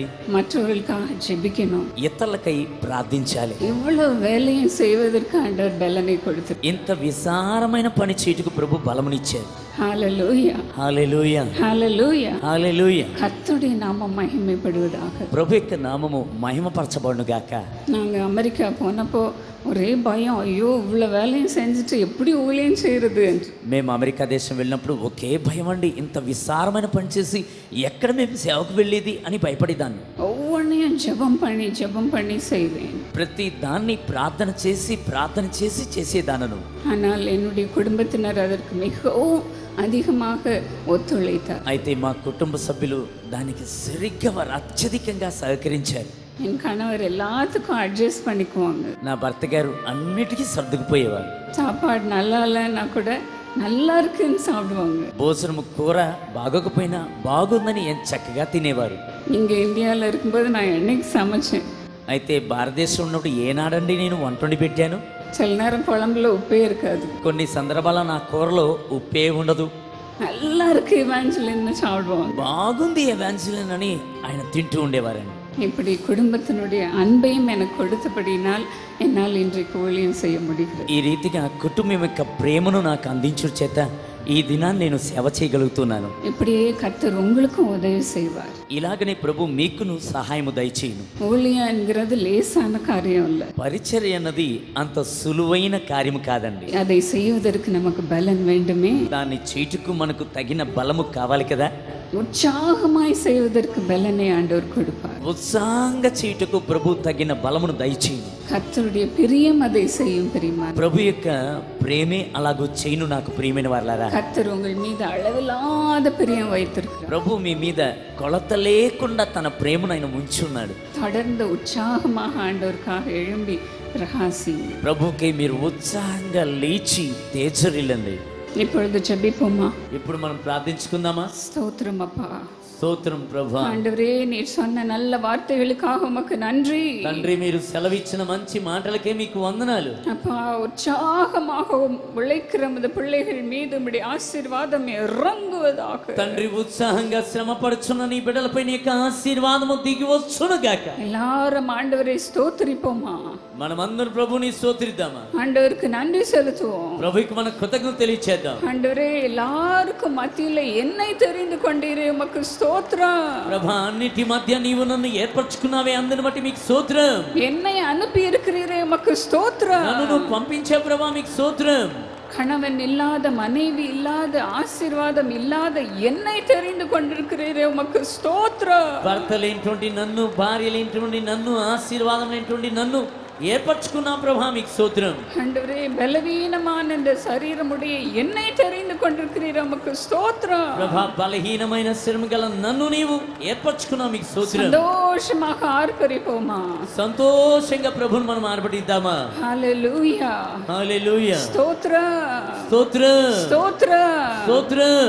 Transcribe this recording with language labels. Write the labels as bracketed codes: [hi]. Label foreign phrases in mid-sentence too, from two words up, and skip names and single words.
[ta] மற்றவர்களுக்காக ஜெபிக்கணும். [te] ఇతరులకై ప్రార్థించాలి. [ta] இவ்வளவு வேலையும் செய்வதற்கு ஆண்டவர் பலனை கொடுத்து. [te] ఇంత విశారమైన పని చేయుటకు ప్రభు బలమునిచ్చారు. [ta] ஹalleluya, [te] హల్లెలూయా, [ta] ஹalleluya. [te] హల్లెలూయా. [ta] கர்த்தருடைய நாமம் மகிமைப்படுவதாக. [te] ప్రభు యొక్క నామము మహిమపరచబడును గాక. [ta] நாங்கள் అమెరికా పోనப்போ ஒரே பயம், ஐயோ இவ்வளோ வேலையும் செஞ்சுட்டு எப்படி ஊழியம் செய்கிறது என்று. [te] మేము అమెరికా దేశం వెళ్ళినప్పుడు ఒకే భయం అండి, ఇంత విస్తారమైన పని చేసి ఎక్కడ మేము సేవకు వెళ్ళేది అని భయపడేదాన్ని. [ta] ஒவ்வொன்றையும் ஜெபம் பண்ணி செய்வேன். [te] ప్రతి దాన్ని ప్రార్థన చేసి చేసేదానను. [ta] ஆனால் என்னுடைய குடும்பத்தினர் அதற்கு மிகவும் அதிகமாக ஒத்துழைத்தார். [te] అయితే మా కుటుంబ సభ్యులు దానికి సరిగ్గా వారు అత్యధికంగా సహకరించారు. [ta] என் கணவர் எல்லாத்துக்கும் அட்ஜஸ்ட் பண்ணிக்குவாங்க. [te] నా భర్త గారు అన్నిటికీ సర్దుకుపోయేవారు. [ta] சாப்பாடு நல்லா இல்லைன்னா கூட நல்லா இருக்குன்னு சாப்பிடுவாங்க. [te] భోజనము కూర బాగోకపోయినా బాగుందని చక్కగా తినేవారు. [ta] இங்கே இந்தியாவில் இருக்கும்போது நான் என்னைக்கு சமைச்சேன். [te] అయితే భారతదేశం ఉన్నప్పుడు ఏనాడండి నేను వంట వండి పెట్టాను. [ta] சில நேரம் குழம்புல உப்பே இருக்காது. [te] కొన్ని సందర్భాల నా కూరలో ఉప్పే ఉండదు. [ta] நல்லா இருக்கு ఎవాంజలిన్ సాப்பிடுவாங்க. [te] బాగుంది ఎవాంజలిన్ అని ఆయన తింటూ ఉండేవారండి. [ta] இப்படி குடும்பத்தினுடைய அன்பையும் எனக்கு கொடுத்தபடினால் என்னால் இன்றைக்கு ஊழியம் செய்ய முடிகிறது. [te] ఈ రీతిగా కుటుంబం యొక్క ప్రేమను నాకు అందించు చేత ఈ దినాన్ని నేను సేవ చేయగలుగుతున్నాను. [ta] இப்படியே கர்த்தர் உங்களுக்கும் உதவி செய்வார். [te] ఇలాగనే ప్రభు మీకును సహాయము దయచేయును. [ta] ஊழியம் என்கிறது லேசான காரியம் இல்லை. [te] పరిచర్య అన్నది అంత సులువైన కార్యము కాదండి. [ta] அதை செய்வதற்கு நமக்கு பலன் வேண்டுமே. [te] దాన్ని చేయుటకు మనకు తగిన బలము కావాలి కదా. [ta] உற்சாகமாய் செய்வதற்கு பலனை ஆண்டவர் கொடுப்பார். [te] ఉత్సాహంగా చేయుటకు ప్రభు తగిన బలమును దయచేయును. [ta] கர்த்தருடைய பிரியம் அதை செய்யும் பிரியமான. [te] ప్రభు యొక్క ప్రేమే అలాగూ చేయును నాకు ప్రియమైన వారలారా. [ta] கர்த்தர் உங்கள் மீது அளவில்லாத பிரியம் வைத்திருக்கிறார். [te] ప్రభు మీ మీద కొలత లేకుండా తన ప్రేమను ఆయన ఉంచున్నాడు. [ta] தொடர்ந்து உற்சாகமாக ஆண்டவருக்காக எழும்பி பிரகாசி. [te] ప్రభుకే మీరు ఉత్సాహంగా లేచి తేజరిల్లండి. [ta] இப்பொழுது ஜெபிப்போமா. [te] ఇప్పుడు మనం ప్రార్థించుకుందామా? [ta] ஸ்தோத்திரம் அப்பா. [te] స్తోత్రం ప్రభా. [ta] ஆண்டவரே நீர் சொன்ன நல்ல வார்த்தைகளுக்காக உமக்கு நன்றி. [te] తండ్రి మీరు సెలవిచ్చిన మంచి మాటలకే మీకు వందనాలు. [ta] அப்பா உற்சாகமாக உழைக்கிற நமது பிள்ளைகள் மீது உம்முடைய ஆசீர்வாதம் இறங்குவதாக. [te] తండ్రి ఉత్సాహంగా శ్రమ పడుచున్న నీ బిడ్డలపై నీ యొక్క ఆశీర్వాదము దిగి వచ్చును గాక. [ta] எல்லாரும் ஆண்டவரை ஸ்தோத்திரிப்போமா. [te] మనమందరం ప్రభుని స్తోత్రిద్దామా? [ta] ஆண்டவருக்கு நன்றி செலுத்துவோம். [te] ప్రభుకి మన కృతజ్ఞత తెలియచేద్దాం. [ta] ஆண்டவரே எல்லாருக்கும் மத்தியில என்னை தெரிந்து கொண்டீரே உமக்கு స్తోత్రం. [te] ప్రభా అన్నిటి మధ్య నీవు నన్ను ఏర్పరచుకున్నావే అందుని బట్టి మీకు స్తోత్రం. [ta] என்னை அனுப்பி இருக்கிறீரே உமக்கு స్తోత్రం. [te] నన్ను నువ్వు పంపించే ప్రభా మీకు స్తోత్రం. [ta] கணவன் இல்லாத மனைவி இல்லாத ஆசீர்வாதம் இல்லாத என்னை தெரிந்து கொண்டிருக்கிறீரே உமக்கு స్తోత్రం. [te] భర్త లేనటువంటి నన్ను, భార్య లేనటువంటి నన్ను, ఆశీర్వాదం లేనటువంటి నన్ను ఏర్పరచుకున్నా ప్రభా మీకు స్తోత్రం. [ta] ஆண்டவரே பலவீனமான இந்த சரீரமுடைய என்னை தெரிந்து கொண்டிருக்கிறீரே உமக்கு స్తోత్రం. [te] ప్రభా బలహీనమైన శరీరం గల నన్ను నీవు ఏర్పరచుకున్నా మీకు స్తోత్రం. [ta] சந்தோஷமாக ஆர்ப்பரிப்போமா. [te] సంతోషంగా ప్రభుని మనం ఆర్భటిద్దామా? [ta] ஹalleluya. [te] హల్లెలూయా. [ta] స్తోత్రం. [te] స్తోత్రం. స్తోత్రం. స్తోత్రం.